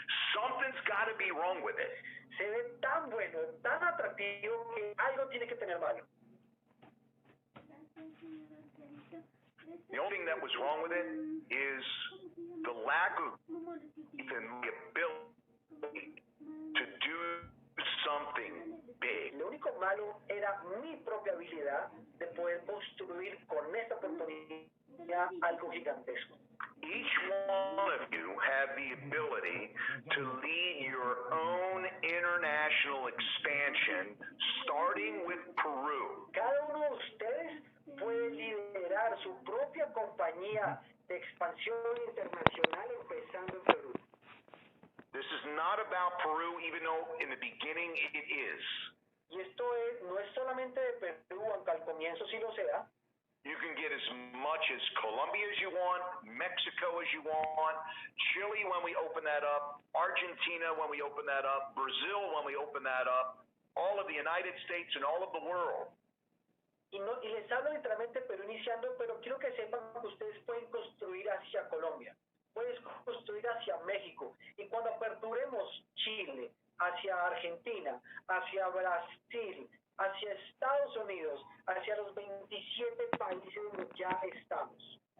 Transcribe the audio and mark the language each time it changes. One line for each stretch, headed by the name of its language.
English: Something's got to be wrong with it.
Spanish: Se ve tan bueno, tan atractivo que algo tiene que tener malo.
English: The only thing that was wrong with it is the lack of even the ability to do something big.
Spanish: Lo único malo era mi propia habilidad de poder construir con esta oportunidad algo gigantesco.
English: Each one of you have the ability to lead your own international expansion, starting with Peru.
Spanish: Cada uno de ustedes puede liderar su propia compañía de expansión internacional empezando en Perú.
English: This is not about Peru, even though in the beginning it is.
Spanish: Y esto no es solamente de Perú, aunque al comienzo sí lo sea.
English: You can get as much as Colombia as you want, Mexico as you want, Chile when we open that up, Argentina when we open that up, Brazil when we open that up, all of the United States and all of the world.
Spanish: Y les hablo literalmente Perú iniciando, pero quiero que sepan que ustedes pueden construir hacia Colombia, pueden construir hacia México. Y cuando aperturemos Chile, hacia Argentina, hacia Brasil, hacia Estados Unidos, hacia los 27 países donde ya estamos.